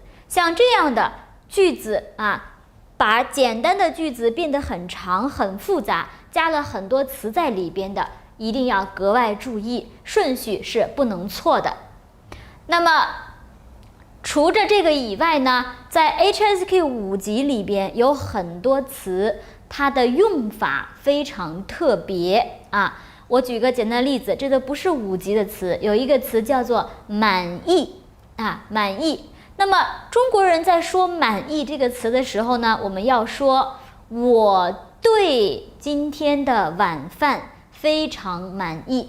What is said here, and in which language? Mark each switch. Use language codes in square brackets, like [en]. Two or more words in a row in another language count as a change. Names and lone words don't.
[zh] 像這樣的句子啊，把簡單的句子變得很長很複雜，加了很多詞在裡邊的，一定要格外注意，順序是不能錯的。那麼除着這個以外呢，在 HSK 5級裡邊有很多詞，它的用法非常特別啊。我舉個簡單例子，這個不是5級的詞，有一個詞叫做滿意啊，滿意。那麼中國人在說滿意這個詞的時候呢，我們要說我對今天的晚飯非常滿意。